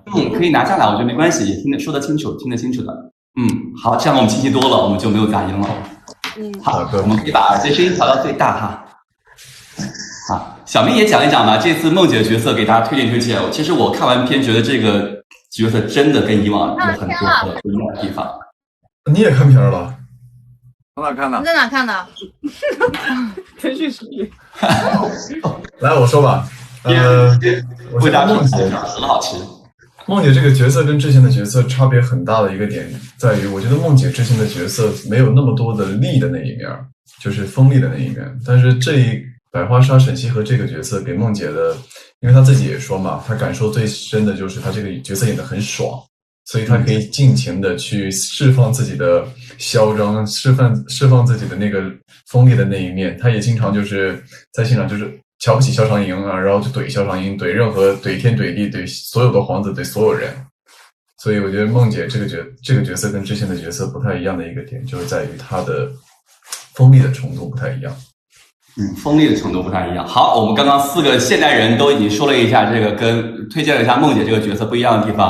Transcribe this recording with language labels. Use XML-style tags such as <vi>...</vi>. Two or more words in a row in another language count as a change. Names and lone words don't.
<zh>可以拿下來，我覺得沒關係，也說得清楚，聽得清楚的。好，這樣我們清晰多了，我們就沒有雜音了。好的，我們可以把耳機聲音調到最大哈。好，小明也講一講吧，這次夢姐的角色給大家推薦。其實我看完片覺得這個角色真的跟以往有很多不一樣的地方。你也看片了？從哪看的？你在哪看的？腾訊視頻。來，我說吧。我覺得夢姐很好吃。夢姐這個角色跟之前的角色差別很大的一個點在於，我覺得夢姐之前的角色沒有那麼多的力的那一面，就是鋒利的那一面。但是這一百花殺沈西河這個角色給夢姐的，因為她自己也說嘛，她感受最深的就是她這個角色演得很爽， 所以他可以盡情的去釋放自己的囂張，釋放自己的那個鋒利的那一面。他也經常就是在現場就是瞧不起蕭長營啊，然後就懟蕭長營，懟天懟地，懟所有的皇子，懟所有人。所以我覺得夢姐這個角色跟之前的角色不太一樣的一個點，就是在於她的鋒利的程度不太一樣。鋒利的程度不太一樣。好，我們剛剛4個現代人都已經說了一下這個跟推薦了一下夢姐這個角色不一樣的地方。</zh>